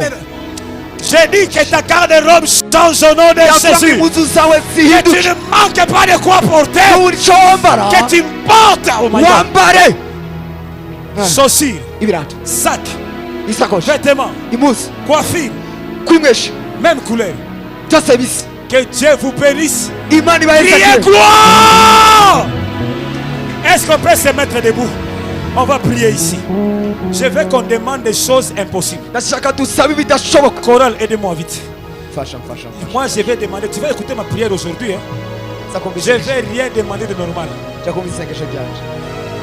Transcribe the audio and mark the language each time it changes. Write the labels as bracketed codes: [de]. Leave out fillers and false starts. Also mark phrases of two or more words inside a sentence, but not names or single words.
[fr] J'ai dit que ta garde-robe change au nom de [rw] Yavuga ngo [fr] Jésus. [rw] impuzu zawe [fr] Que tu [rw] zihinduke, [fr] ne manques pas de quoi porter. [rw] ntubure icyo wambara, [fr] Que tu portes, [en] oh my God, [rw] wambare [fr] chaussures, [rw] ibirato, [fr] sacs, [rw] isakoshi, [fr] vêtements, [rw] impuzu, [fr] coiffures, [rw] kwimwesha, [fr] même couleur. [rw] byose bisa. [fr] Que Dieu vous bénisse. [rw] Imana [fr] Criez [rw] ibahezagire. [fr] gloire. Est-ce qu'on peut se mettre debout? On va prier ici. Je veux qu'on demande des choses impossibles. [rw] Ndashaka dusabe ibidashoboka. [fr] Chorale, aidez-moi vite. [rw] Fasha. [fr] Moi, je vais demander. Tu vas écouter ma prière aujourd'hui. Hein? Je ne vais rien demander de normal. [rw] Jakumva isengesho ryanje.